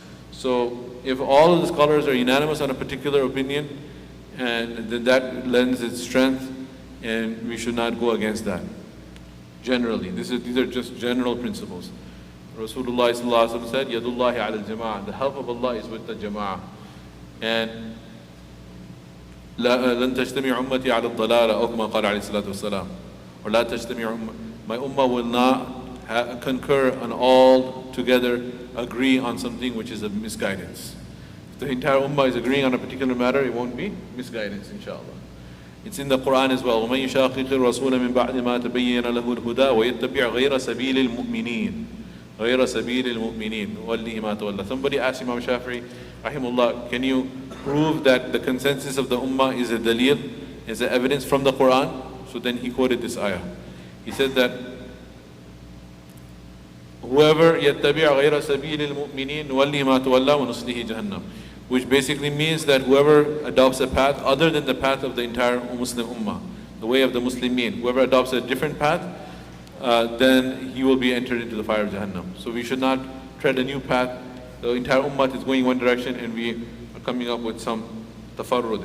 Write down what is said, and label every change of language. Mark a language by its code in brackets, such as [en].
[en] So if all of the scholars are unanimous on a particular opinion, and then that lends its strength, and we should not go against that. Generally, these are just general principles. Rasulullah sallallahu alaihi wasallam said, [ar] "Yadullahi ala al-jama'ah." [en] The help of Allah is with the jama'ah. And [ar] لن تجتمع أمتي على الضلالة أو كما قال عليه الصلاة والسلام. [en] Or [ar] لا تجتمع [en] my ummah will not concur on all together agree on something which is a misguidance. If the entire ummah is agreeing on a particular matter, it won't be misguidance, inshallah. It's in the Quran as well. [ar] وَمَن يُشَاقِقِ الرَّسُولَ مِن بَعْدِ مَا تَبَيَّنَ لَهُ الْهُدَى وَيَتَّبِعْ غَيْرَ سَبِيلِ الْمُؤْمِنِينَ غَيْرَ سَبِيلِ الْمُؤْمِنِينَ وَلِّهِ مَا تَوَلَّى. [en] Somebody asked Imam Shafi'i, rahimullah, can you prove that the consensus of the ummah is a dalil, is a evidence from the Quran? So then he quoted this ayah. He said that whoever [ar] يَتَّبِعْ غَيْرَ سَبِيلِ الْمُؤْمِنِينَ وَلِّهِ مَا تَوَلَّى وَنُصْلِهِ جَهَنَّمَ. [en] Which basically means that whoever adopts a path other than the path of the entire Muslim ummah, the way of the Muslimin, whoever adopts a different path, then he will be entered into the fire of Jahannam. So we should not tread a new path. The entire ummah is going one direction and we are coming up with some tafarrud.